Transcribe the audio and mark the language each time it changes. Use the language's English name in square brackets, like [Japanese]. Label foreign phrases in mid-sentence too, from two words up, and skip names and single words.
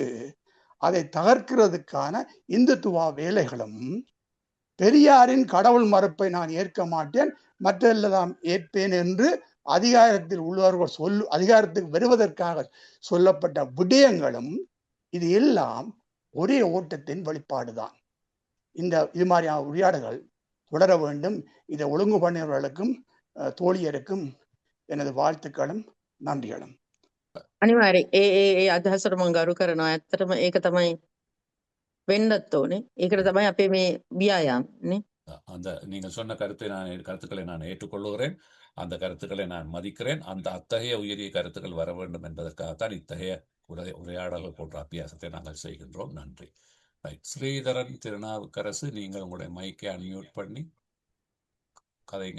[Tamil] அதை தகர்க்கிறதுக்கான இந்துத்துவ வேலைகளும், பெரியாரின் கடவுள் மறுப்பை நான் ஏற்க மாட்டேன், மற்றெல்லாம் ஏற்பேன் என்று அதிகாரத்தில் உள்ளவர்கள் அதிகாரத்துக்கு வருவதற்காக சொல்லப்பட்ட விடயங்களும், இது எல்லாம் ஒரே ஓட்டத்தின் வெளிப்பாடுதான். இது மாதிரியான உரையாடல்கள் தொடர வேண்டும். இதை ஒழுங்கு பண்ணியவர்களுக்கும் தோழியருக்கும் எனது வாழ்த்துக்களும் நன்றிகளும். [Sinhala] අනිවාර්යෙන් ඒ අදහසට මම ගරු කරනවා. ඇත්තටම ඒක තමයි වෙන්නත් ඕනේ. ඒකට තමයි අපේ මේ ව්‍යායාම නේ. [Tamil] அந்த நீங்கள் சொன்ன கருத்துக்களை நான் ஏற்றுக்கொள்ளுகிறேன். அந்த கருத்துக்களை நான் மதிக்கிறேன். அந்த அத்தகைய உயரிய கருத்துக்கள் வர வேண்டும் என்பதற்காகத்தான் இத்தகைய உரையாடல்கள் போன்ற அபியாசத்தை நாங்கள் செய்கின்றோம். நன்றி. ஸ்ரீதரன் திருநாவுக்கரசு, நீங்கள் உங்களுடைய மைக்கை அன்மியூட் பண்ணி கதைங்க.